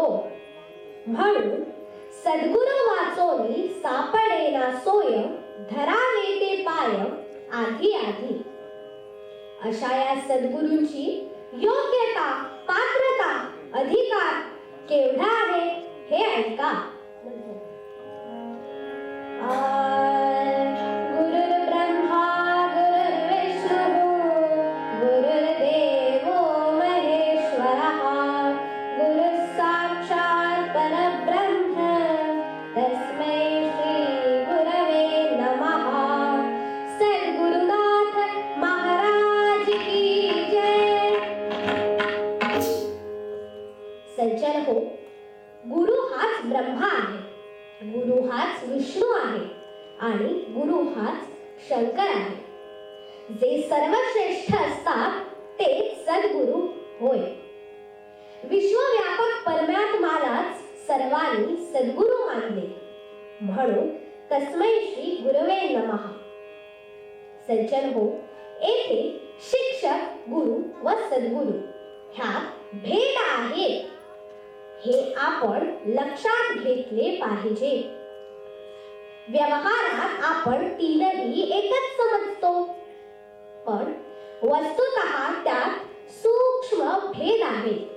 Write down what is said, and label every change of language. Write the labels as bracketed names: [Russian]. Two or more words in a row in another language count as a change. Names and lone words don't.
[Marathi] म्हणून सद्गुरु वाचोनी सापडेना सोय, धरावे ते पाय आधी आधी. अशा या सद्गुरूंची योग्यता, पात्रता, अधिकार केवढा आहे हे ऐका. [Sanskrit] गुरुर्ब्रह्मा गुरुर्विष्णू गुरुर्देवो महेश्वरः गुरुः साक्षात् परब्रह्म तस्मै श्री गुरवे नमः. [Hindi] सद्गुरुनाथ महाराज की जय. [Marathi] सज्जन हो, गुरु हाच ब्रह्मा आहे, गुरु हाच विष्णू आहे आणि गुरु हाच शंकर आहे. जे सर्वश्रेष्ठ असतात ते सद्गुरु होय. विश्वव्यापक परमात्मालाच सर्वांनी सद्गुरु मानले, म्हणून [Sanskrit] तस्मै श्री गुरवे नमः. [Marathi] सज्जन हो, येथे शिक्षक, गुरु व सद्गुरु ह्यात भेद आहे हे आपण लक्षात घेतले पाहिजे. व्यवहारात आपण तीनही एकच समजतो, पण वस्तुतः त्यात सूक्ष्म भेद आहे.